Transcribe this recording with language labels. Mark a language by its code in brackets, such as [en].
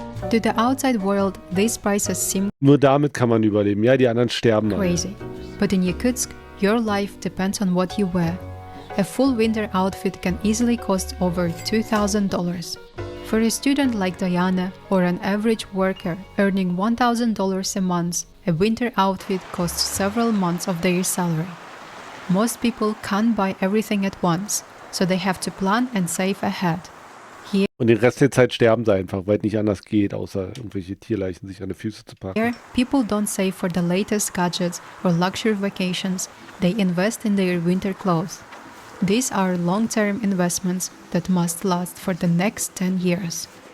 [en] To the outside world, these prices seem [de] Nur damit kann man überleben. Ja, die anderen sterben alle. [en] crazy. But in Yakutsk, your life depends on what you wear. A full winter outfit can easily cost over $2,000. For a student like Diana or an average worker earning $1,000 a month, a winter outfit costs several months of their salary. Most people can't buy everything at once, so they have to plan and save ahead. [de] Und den Rest der Zeit sterben sie einfach, weil es nicht anders geht, außer irgendwelche Tierleichen sich an die Füße zu packen. [en] Here, people don't save for the latest gadgets or luxury vacations, they invest in their winter clothes. These are long-term investments that must last for the next 10 years.